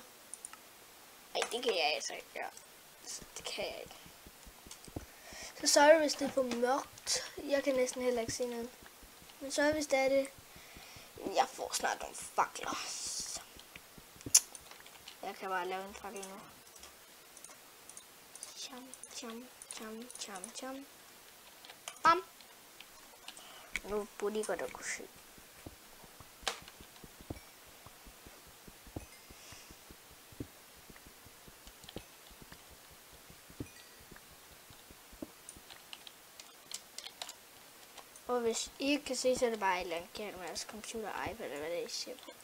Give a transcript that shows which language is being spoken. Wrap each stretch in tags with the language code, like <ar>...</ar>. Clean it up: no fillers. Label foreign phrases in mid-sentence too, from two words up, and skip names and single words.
<da>Ej, det kan jeg altså ikke gøre. Det kan jeg ikke. Så sorry, hvis det er for mørkt. Jeg kan næsten heller ikke se noget. Men så hvis det er det. Jeg får snart nogle fakler. Jeg kan bare lave en fakkel nu. Cham, cham, cham, cham, cham. Bam! Nu burde I godt at kunne se. Og hvis I ikke kan se, så er det bare et eller andet galt med jeres computer, iPad eller hvad det er, I ser på.</da>